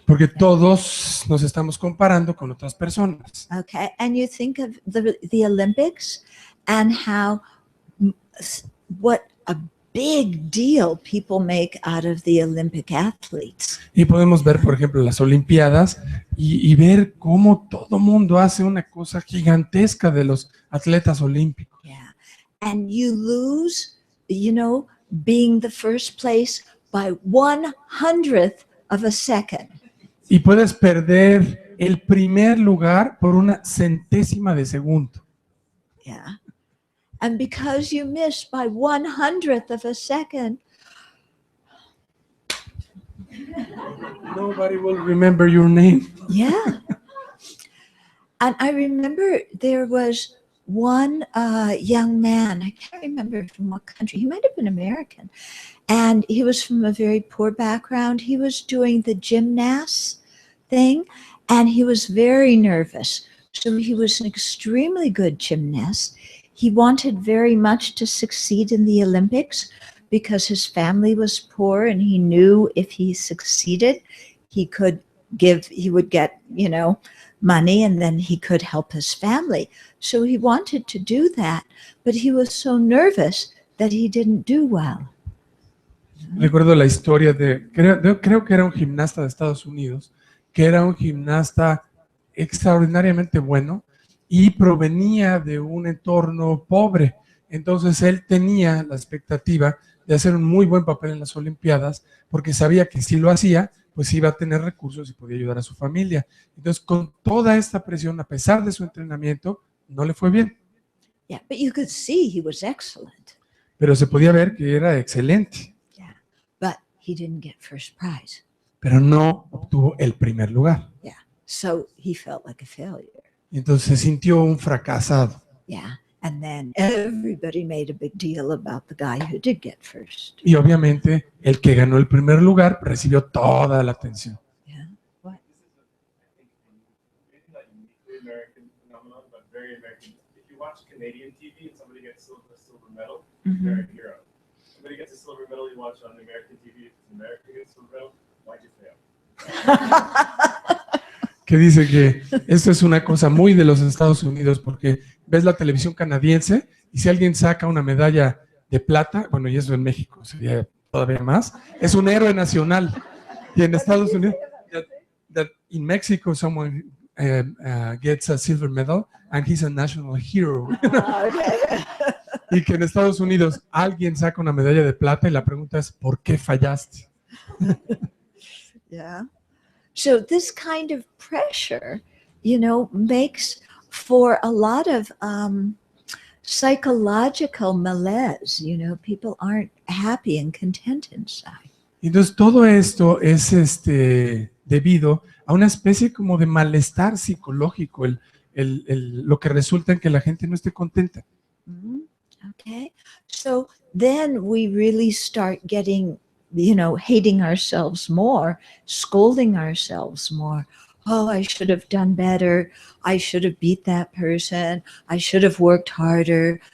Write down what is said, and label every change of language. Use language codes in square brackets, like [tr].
[es] Porque todos nos estamos comparando con otras personas. [en] Okay. And you think of the Olympics and how what a big deal people make out of the Olympic athletes. [es] Y podemos ver, por ejemplo, las Olimpiadas y ver cómo todo mundo hace una cosa gigantesca de los atletas olímpicos. [en] Yeah. And you lose, being the first place by 1/100th of a second. [es] Y puedes perder el primer lugar por una centésima de segundo. [en] Yeah. And because you missed by 1/100th of a second, Nobody will remember your name. yeah. And I remember there was one young man, I can't remember from what country, he might have been American, and he was from a very poor background. He was doing the gymnast thing, and he was very nervous. So he was an extremely good gymnast. He wanted very much to succeed in the Olympics because his family was poor, and he knew if he succeeded, he would get, money, and then he could help his family. So he wanted to do that, but he was so nervous that he didn't do well. [es] Recuerdo la historia creo que era un gimnasta de Estados Unidos, que era un gimnasta extraordinariamente bueno y provenía de un entorno pobre. Entonces él tenía la expectativa de hacer un muy buen papel en las Olimpiadas porque sabía que si lo hacía, pues iba a tener recursos y podía ayudar a su familia. Entonces, con toda esta presión, a pesar de su entrenamiento, no le fue bien. [en] Yeah, but you could see he was excellent. [es] Pero se podía ver que era excelente. [en] Yeah, but he didn't get first prize. [es] Pero no obtuvo el primer lugar. [en] Yeah, so he felt like a failure. [es] Y entonces se sintió un fracasado. [en] Yeah, and then everybody made a big deal about the guy who did get first. [es] Y obviamente el que ganó el primer lugar recibió toda la atención. [en] Yeah, what? Very American. If you watch Canadian TV and somebody gets a silver medal, Mm-hmm. they're a hero. Somebody gets a silver medal, you watch on American TV, if an American gets a silver medal, why'd you fail? [es] Que dice que esto es una cosa muy de los Estados Unidos porque ves la televisión canadiense y si alguien saca una medalla de plata, bueno, y eso en México sería todavía más, es un héroe nacional. Y en Estados Unidos, [en] that in Mexico someone gets a silver medal and he's a national hero. Okay. [es] Y que en Estados Unidos alguien saca una medalla de plata y la pregunta es, ¿por qué fallaste? [en] Yeah. So this kind of pressure, you know, makes for a lot of psychological malaise. You know, people aren't happy and content inside. [es] Entonces todo esto es debido a una especie como de malestar psicológico, lo que resulta en que la gente no esté contenta. [en] Mhm. Okay. So then we really start getting, you know, hating ourselves more, scolding ourselves more. Oh, I should have done better. I should have beat that person. I should have worked harder.